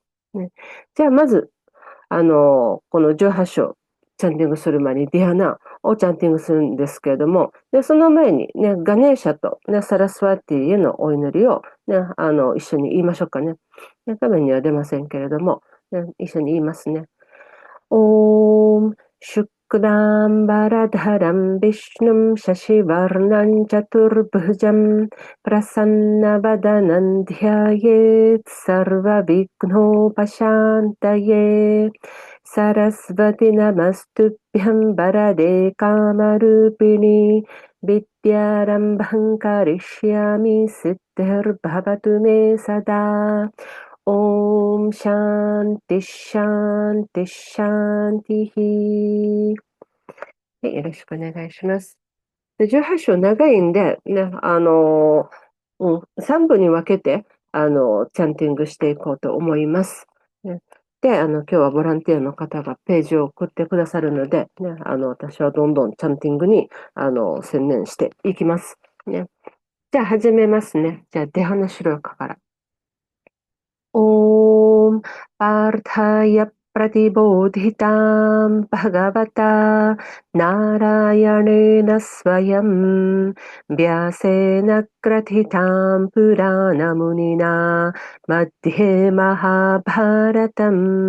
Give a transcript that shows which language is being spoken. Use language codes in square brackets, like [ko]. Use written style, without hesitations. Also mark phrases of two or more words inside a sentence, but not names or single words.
[ja] ね、じゃあ、まず、この18章、チャンティングする前にディアナをチャンティングするんですけれども、で、その前にね、ガネーシャと、ね、サラスワティへのお祈りを、ね、一緒に言いましょうかね。画面には出ませんけれども、ね、一緒に言いますね。ॐ [sa] शुक्लाम्बरधरं विष्णुं शशिवर्णं चतुर्भुजं प्रसन्नवदनं ध्यायेत् सर्वविघ्नोपशान्तये सरस्वति नमस्तुभ्यं वरदे कामरूपिणि विद्यारम्भं करिष्यामि सिद्धिर्भवतु मे सदा ॐ शान्तिः शान्तिः शान्तिः。 [ja] はい、よろしくお願いします。で、18章長いんで、ね、3部に分けて、チャンティングしていこうと思います。ね、で、今日はボランティアの方がページを送ってくださるので、ね、私はどんどんチャンティングに、専念していきます。ね、じゃあ始めますね。じゃあ、出花資料課から。 [sa] ॐ पार्थाय प्रतिबोधितां भगवता नारायणेन स्वयं व्यासेन ग्रथितां पुराणमुनिना मध्ये महाभारतम्